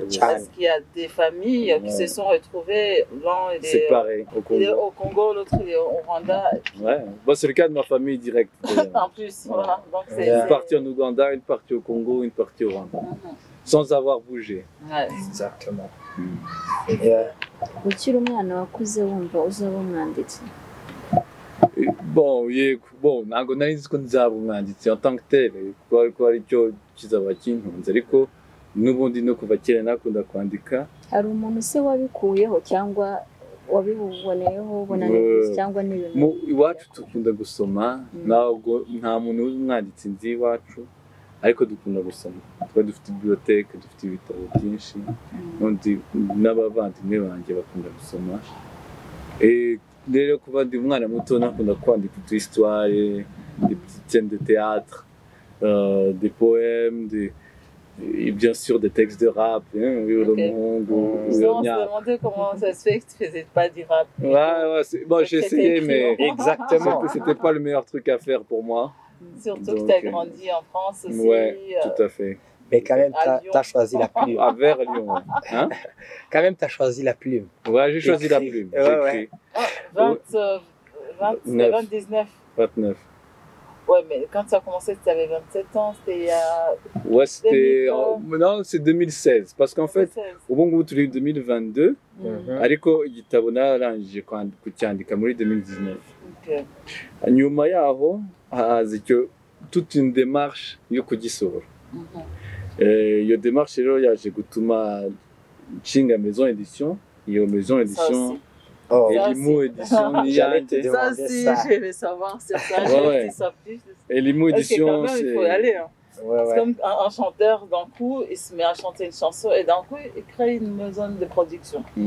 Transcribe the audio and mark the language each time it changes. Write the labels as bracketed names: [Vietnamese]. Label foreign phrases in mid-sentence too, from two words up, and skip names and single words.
[French] Parce qu'il y a des familles qui se sont retrouvées, l'un il est séparé au Congo, l'autre il est au Rwanda. Ouais, bon, c'est le cas de ma famille directe. En plus, voilà. Donc une partie en Ouganda, une partie au Congo, une partie au Rwanda. Sans avoir bougé. Ouais. Exactement. [Kinyarwanda] ukiri umwana wakuze wumva uzaba umwanditsi? Bon, ntabwo nari nzi ko nzaba umwanditsi [French] en tant que tel, [Kinyarwanda] ko ari cyo kizaba kintunze, ariko n'ubundi no kuva kera nakunda kwandika. Hari umuntu se wabikuyeho cyangwa wabiboneyeho ubona neza cyangwa n'ibintu? Iwacu dukunda gusoma, ntabwo nta muntu w'umwanditsi nzi iwacu, ariko dukunda gusoma. Twari dufite bibliothèque, dufite ibitabo byinshi, n'abavandimwe banjye bakunda gusoma. Rero kuva ndi umwana muto nakunda kwandika utu histoire, [French] des petites scènes de théâtre, des poèmes, et bien sûr des textes de rap, On se demandait comment ça se fait que tu faisais pas du rap. Bon, j'ai essayé, mais exactement, c'était pas le meilleur truc à faire pour moi. Surtout que tu as grandi en France aussi. Ouais, tout à fait. Mais quand même, tu as choisi la plume. Vers Lyon, hein? Quand même, tu as choisi la plume. Ouais, j'ai choisi la plume. Ouais. 29. Ouais, mais quand tu as commencé, tu avais 27 ans, c'était il y a... Ouais, c'était... Non, c'est 2016. Parce qu'en fait, au bon goût, tu es 2022. [Kinyarwanda] Ariko igitabo narangije kucyandika muri 2019. Nyuma yaho haza [French] toute une démarche [Kinyarwanda] yo kugisohora. Iyo démarche rero yaje gutuma nshinga [French] maison édition. [Kinyarwanda] Iyo [French] maison édition [Kinyarwanda] Elimu édition Niante. [French] Ça aussi, je vais savoir sur ça. Je sais plus. Elimu édition, c'est... Il faut y aller. Hein. C'est comme un chanteur, d'un coup, il se met à chanter une chanson et d'un coup, il crée une maison de production.